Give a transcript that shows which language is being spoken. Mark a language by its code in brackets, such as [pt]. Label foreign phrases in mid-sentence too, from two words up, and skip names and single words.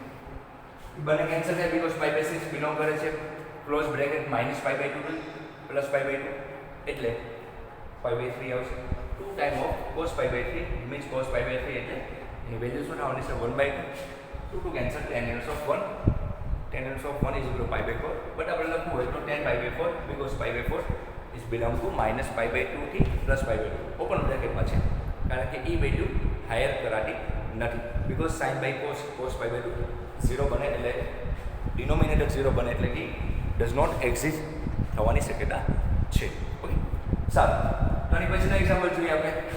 [gu] બંને કેન્સલ થાય બીકોઝ π/6 બિલોંગ કરે છે [en] close bracket [gu] -π/2 પ્લસ π/2 એટલે π/3 આવશે. 2 [en] times of cos π/3 means cos π/3 [gu] એટલે એની વેલ્યુ શું આવવાની છે? 1/2. [en] 2 કેન્સલ, tan ઇન્વર્સ ઓફ 1 tan inverse of 1 is equal to pi by 4, [gu] બટ આપણે લખવું હોય તો [en] tan pi by 4 because pi by 4 is belong to minus pi by 2 [gu] થી [en] plus pi by 2 open bracketમાં [gu] છે, કારણ કે એ વેલ્યુ હાયર કરાતી નથી, [en] because sin by cos, cos pi by 2 [gu] 0 બને એટલે ડિનોમિનેટર 0 બને એટલે કે [en] does not exist [gu] થવાની શક્યતા છે. ઓકે, સારું. તો આની પછીનો એક્ઝામ્પલ જોઈએ આપણે.